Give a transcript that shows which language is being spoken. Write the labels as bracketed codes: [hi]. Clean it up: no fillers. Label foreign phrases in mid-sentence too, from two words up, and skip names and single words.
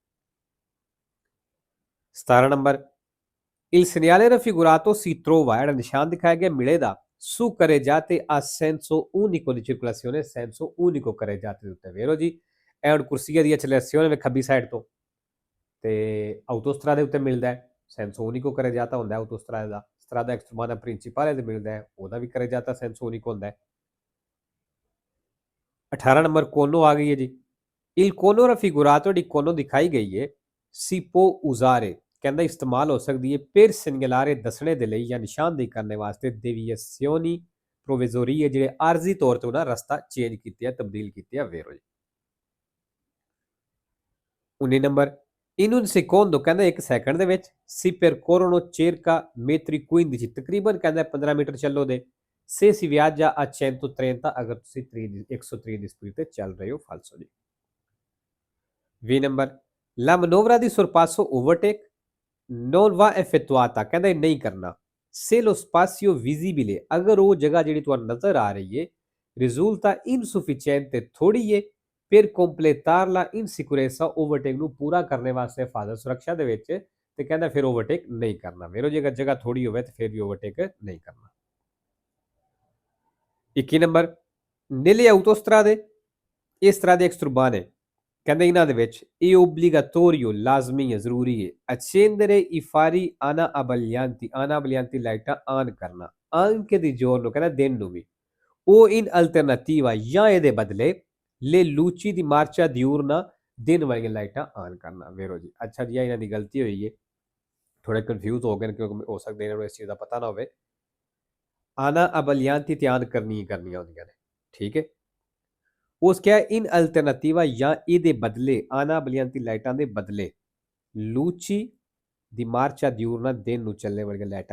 [pa] 17 ਨੰਬਰ [it] il segnale raffigurato si trova [pa] ਜਿਹੜਾ ਨਿਸ਼ਾਨ ਦਿਖਾਇਆ ਗਿਆ ਮਿਲੇ ਦਾ [it] su carreggiate a senso unico di circolazione senso unico carreggiate [pa] ਦੇ ਉੱਤੇ ਵੇਰੋ ਜੀ ਇਹ ਹੁਣ ਕੁਰਸੀਆ ਦੀ accelerazione ਵੇ ਖੱਬੀ ਸਾਈਡ ਤੋਂ ਤੇ autostrada ਦੇ ਉੱਤੇ ਮਿਲਦਾ ਹੈ [it] senso unico carreggiata [pa] ਹੁੰਦਾ ਹੈ autostrada ਦਾ [it] strada extraurbana principale [pa] ਤੇ ਮਿਲਦਾ ਹੈ ਉਹਦਾ ਵੀ [it] carreggiata senso unico [pa] ਹੁੰਦਾ ਹੈ 18 ਨੰਬਰ ਕੋਨੋ ਆ ਗਈ ਹੈ ਜੀ [it] il cono raffigurato [pa] ਜਿਹੜੀ ਕੋਨੋ ਦਿਖਾਈ ਗਈ ਹੈ [it] si può usare [pa] ਕਹਿੰਦਾ ਇਸਤੇਮਾਲ ਹੋ ਸਕਦੀ ਹੈ [it] per segnalare [pa] ਦੱਸਣੇ ਦੇ ਲਈ ਜਾਂ ਨਿਸ਼ਾਨਦੇਹੀ ਕਰਨ ਵਾਸਤੇ [it] deviazioni provvisorie [pa] ਜਿਹੜੇ ਆਰਜ਼ੀ ਤੌਰ ਤੇ ਉਹਨਾਂ ਰਸਤਾ ਚੇਂਜ ਕੀਤੇ ਆ ਤਬਦੀਲ ਕੀਤੇ ਆ ਵੇਰੋ ਜੀ 19 ਨੰਬਰ [it] in un secondo [pa] ਕਹਿੰਦਾ 1 ਸੈਕਿੰਡ ਦੇ ਵਿੱਚ [it] si percorrono circa metri 15 [pa] ਤਕਰੀਬਨ ਕਹਿੰਦਾ 15 ਮੀਟਰ ਚੱਲੋ ਦੇ [it] se si viaggia [pa] a 130 ਅਗਰ ਤੁਸੀਂ 130 ਦੀ ਸਪੀਡ ਤੇ ਚੱਲ ਰਹੇ ਹੋ ਫਾਲਸੋ ਜੀ 20 ਨੰਬਰ [it] la manovra di sorpasso overtake non va effettuata [pa] ਕਹਿੰਦਾ ਇਹ ਨਹੀਂ ਕਰਨਾ [it] se lo spazio visibile [pa] ਅਗਰ ਉਹ ਜਗ੍ਹਾ ਜਿਹੜੀ ਤੁਹਾਨੂੰ ਨਜ਼ਰ ਆ ਰਹੀ ਹੈ [it] risulta insufficiente [pa] ਥੋੜੀ ਹੈ [it] per completarla in sicurezza [pa] overtake ਨੂੰ ਪੂਰਾ ਕਰਨੇ ਵਾਸਤੇ ਹਿਫਾਜ਼ਤ ਸੁਰੱਖਿਆ ਦੇ ਵਿੱਚ ਤੇ ਕਹਿੰਦਾ ਫਿਰ overtake ਨਹੀਂ ਕਰਨਾ ਵੇਰੋ ਜੇਕਰ ਜਗ੍ਹਾ ਥੋੜੀ ਹੋਵੇ ਤੇ ਫਿਰ ਵੀ overtake ਨਹੀਂ ਕਰਨਾ 21 ਨੰਬਰ [it] nelle autostrade [pa] ਇਸ ਤਰ੍ਹਾਂ ਦੇ extraurbane ਕਹਿੰਦੇ ਇਹਨਾਂ ਦੇ ਵਿੱਚ ਇਹ obbligatorio ਲਾਜ਼ਮੀ ਹੈ ਜ਼ਰੂਰੀ ਹੈ [it] accendere i fari ana abbaglianti [pa] ਲਾਈਟਾਂ ਆਨ ਕਰਨਾ [it] anche di giorno [pa] ਕਹਿੰਦਾ ਦਿਨ ਨੂੰ ਵੀ ਉਹ [it] in alternativa [pa] ਜਾਂ ਇਹਦੇ ਬਦਲੇ [it] le luci di marcia diurna [pa] ਦਿਨ ਵਾਲੀਆਂ ਲਾਈਟਾਂ ਆਨ ਕਰਨਾ ਵੇਰੋ ਜੀ ਅੱਛਾ ਜੀ ਇਹਨਾਂ ਦੀ ਗਲਤੀ ਹੋਈ ਹੈ ਥੋੜੇ ਕਨਫਿਊਜ਼ ਹੋ ਗਏ ਨੇ ਕਿਉਂਕਿ ਹੋ ਸਕਦਾ ਇਹਨਾਂ ਨੂੰ ਇਸ ਚੀਜ਼ ਦਾ ਪਤਾ ਨਾ ਹੋਵੇ [it] ana abbaglianti [pa] ਧਿਆਨ ਕਰਨੀਆਂ ਹੁੰਦੀਆਂ ਨੇ ਠੀਕ ਹੈ ਉਸ ਕਿਹਾ [it] in alternativa [pa] ਜਾਂ ਇਹਦੇ ਬਦਲੇ [it] ana abbaglianti [pa] ਲਾਈਟਾਂ ਦੇ ਬਦਲੇ [it] luci di marcia diurna [pa] ਦਿਨ ਨੂੰ ਚੱਲਣ ਵਾਲੀਆਂ ਲਾਈਟਾਂ